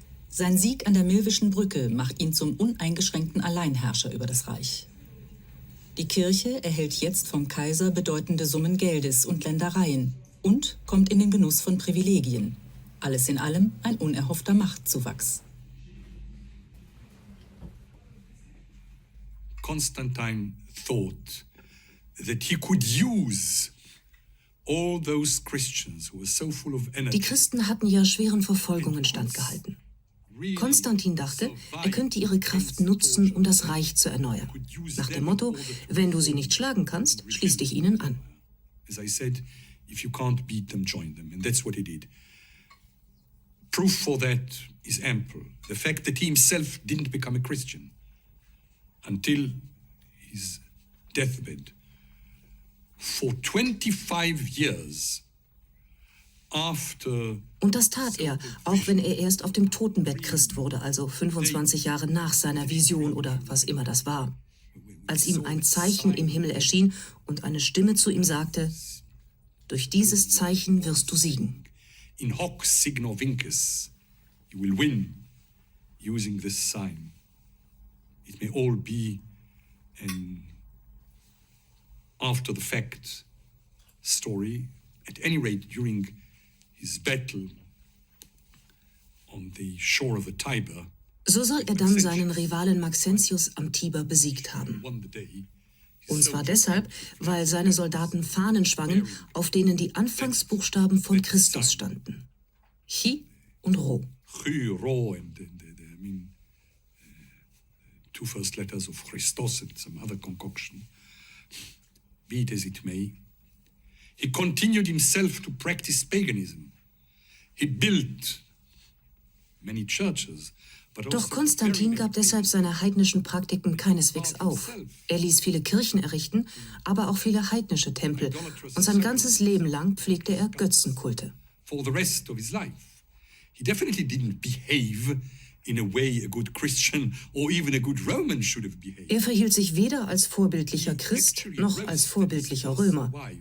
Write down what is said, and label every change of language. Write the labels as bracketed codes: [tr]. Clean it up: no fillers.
[de] Sein Sieg an der Milvischen Brücke macht ihn zum uneingeschränkten Alleinherrscher über das Reich. Die Kirche erhält jetzt vom Kaiser bedeutende Summen Geldes und Ländereien und kommt in den Genuss von Privilegien. Alles in allem ein unerhoffter Machtzuwachs. [en] Constantine thought that he could use all those Christians who were so full of energy. [de] Die Christen hatten ja schweren Verfolgungen standgehalten. Konstantin dachte, er könnte ihre Kraft nutzen, um das Reich zu erneuern. Nach dem Motto, wenn du sie nicht schlagen kannst, schließ dich ihnen an. [en] As I said, if you can't beat them, join them. And that's what he did. Proof for that is ample. The fact that he himself didn't become a Christian until his deathbed. For 25 years after. [de] Und das tat er, auch wenn er erst auf dem Totenbett Christ wurde, also 25 Jahre nach seiner Vision oder was immer das war. Als ihm ein Zeichen im Himmel erschien und eine Stimme zu ihm sagte, durch dieses Zeichen wirst du siegen. [la] In hoc signo vinces, [en] you will win using this sign. It may all be an after the fact story. At any rate, during his battle on the shore of the Tiber. [de] So soll er dann seinen Rivalen Maxentius am Tiber besiegt haben. Und zwar deshalb, weil seine Soldaten Fahnen schwangen, auf denen die Anfangsbuchstaben von Christus standen. Chi und Rho. [en] Chi, Rho, and I mean, two first letters of Christos and some other concoction. Be it as it may, he continued himself to practice paganism. He built many churches. [de] Doch Konstantin gab deshalb seine heidnischen Praktiken keineswegs auf. Er ließ viele Kirchen errichten, aber auch viele heidnische Tempel. Und sein ganzes Leben lang pflegte er Götzenkulte. [en] For the rest of his life, he definitely didn't behave in a way a good Christian or even a good Roman should have behaved. [de] Er verhielt sich weder als vorbildlicher Christ noch als vorbildlicher Römer.